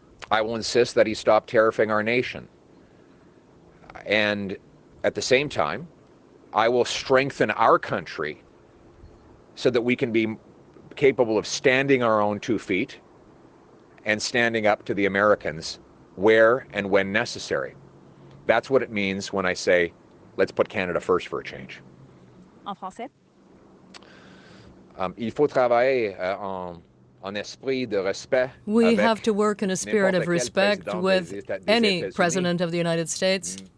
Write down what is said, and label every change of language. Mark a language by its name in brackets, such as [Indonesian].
[English] I will insist that he stop tariffing our nation. And at the same time, I will strengthen our country so that we can be capable of standing our own 2 feet and standing up to the Americans where and when necessary. That's what it means when I say, let's put Canada first for a change. [French] En français. Il faut travailler en esprit de respect. [English] We have to work in a spirit of respect with any president of the United States.